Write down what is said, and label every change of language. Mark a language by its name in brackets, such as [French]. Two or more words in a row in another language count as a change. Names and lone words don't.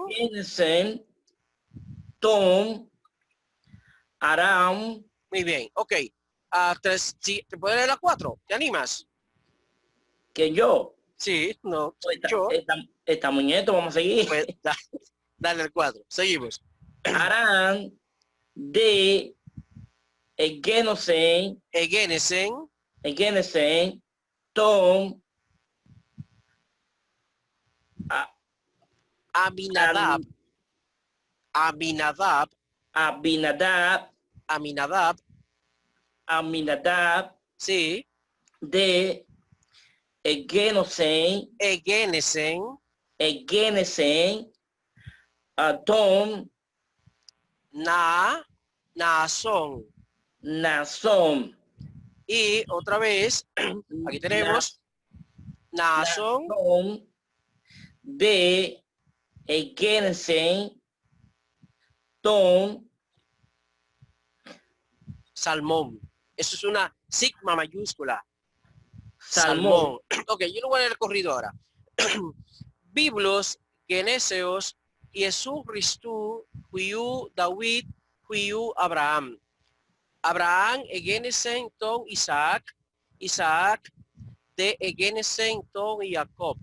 [Greek] ἐγέννησεν τὸν Ἀράμ, [Spanish] muy bien, ok. Tres, sí, ¿te puedo leer la 4? ¿Te animas? que yo. Sí, no, Esta, yo. esta, esta muñeca, vamos a seguir. Pues, dale el 4. Seguimos. [Greek] Ἀρὰμ δὲ ἐγέννησεν, Egenesen, ἐγέννησεν τὸν, Aminadab, Aminadab, Abinadab, Aminadab, Aminadab, [Spanish] sí, [Greek] δὲ ἐγέννησεν, Egenesen, ἐγέννησεν τὸν, Naasón. Nason, [Spanish] Y otra vez, aquí tenemos Naasón, [Greek] Ναασσὼν δὲ ἐγέννησεν τὸν, Salmón. [Spanish] Eso es una sigma mayúscula. [Greek] Salmón. [Spanish] Ok, yo lo voy a leer corrido ahora. [Greek] Βίβλος γενέσεως Ἰησοῦ Χριστοῦ υἱοῦ Δαβὶδ υἱοῦ Ἀβραάμ. Ἀβραὰμ ἐγέννησεν τὸν Ἰσαάκ. Ἰσαὰκ δὲ ἐγέννησεν τὸν Ἰακώβ.